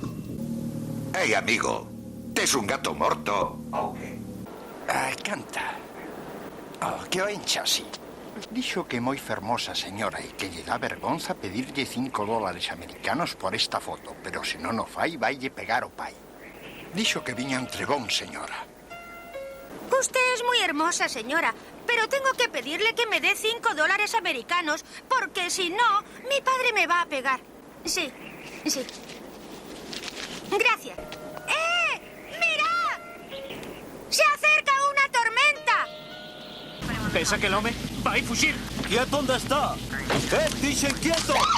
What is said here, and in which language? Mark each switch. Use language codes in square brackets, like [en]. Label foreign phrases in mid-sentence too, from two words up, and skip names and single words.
[gl] Ei, amigo, tes un gato morto? Ai, canta. Oh, que o encha así. Dixo que moi fermosa señora e que lle dá vergonza pedirlle $5 americanos por esta foto, pero se non o fai, vaille pegar o pai. Dixo que viña un trebón, señora. [es] Usted es muy hermosa, señora, pero tengo que pedirle que me dé $5 americanos, porque si no, mi padre me va a pegar. Sí. Gracias. ¡Mira! ¡Se acerca una tormenta! [gl] Pensa que el home vai fuxir. Quieto onde está? Dixen quieto!